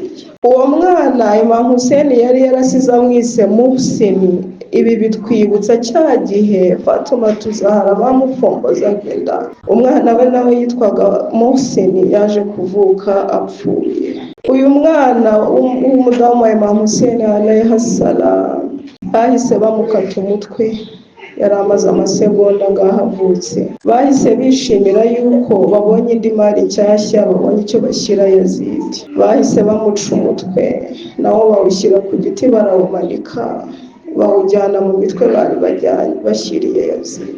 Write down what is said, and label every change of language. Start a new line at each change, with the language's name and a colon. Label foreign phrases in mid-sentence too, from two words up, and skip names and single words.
Kinyarwanda: Uwo mwana Imam Hussein yari yarasize amwise Muhsin. Ibi bitwibutsa cya gihe Fatuma Tuzahara bamufombozaga inda. Umwana we nawe yitwaga Muhsin, yaje kuvuka apfuye. Uyu mwana w'umudamu wa Imam Hussein
Arabic: عليه السلام
Kinyarwanda: bahise bamukata umutwe, yari amaze amasegonda ngaho avutse. Bahise bishimira yuko babonye indi mari nshyashya, babonye icyo bashyira Yazidi. Bahise bamuca umutwe, nawo bawushyira ku giti barawumanika, bawujyana mu mitwe bari bajyanye bashyiriye Yazidi.